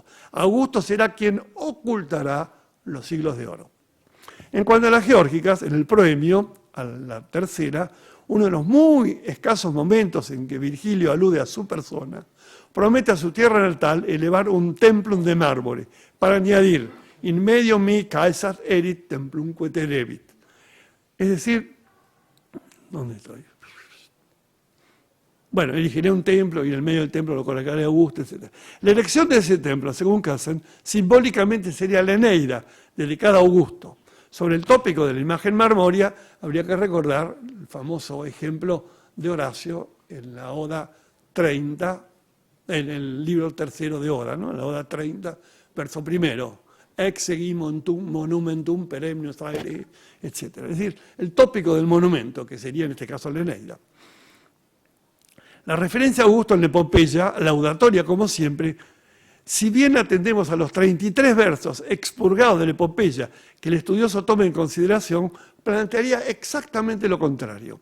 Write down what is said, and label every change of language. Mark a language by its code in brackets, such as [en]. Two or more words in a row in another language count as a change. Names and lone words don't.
[es] Augusto será quien ocultará los siglos de oro. En cuanto a las geórgicas, en el proemio, a la tercera, uno de los muy escasos momentos en que Virgilio alude a su persona, promete a su tierra natal elevar un [la] templum de mármore, [es] para añadir, [la] in medio mi caesar erit templumque terebit. [es] Es decir, ¿dónde estoy? Bueno, erigiré un templo y en el medio del templo lo colocaré a Augusto, etc. La elección de ese templo, según Cassen, simbólicamente sería la Eneida, dedicada a Augusto. Sobre el tópico de la imagen marmórea, habría que recordar el famoso ejemplo de Horacio en la Oda 30, en el libro tercero de Oda, ¿no? La Oda 30, verso primero. [la] Exegi monumentum peremnius aere, etc. [es] Es decir, el tópico del monumento, que sería en este caso la Eneida. La referencia a Augusto en la epopeya, laudatoria como siempre, si bien atendemos a los 33 versos expurgados de la epopeya que el estudioso toma en consideración, plantearía exactamente lo contrario.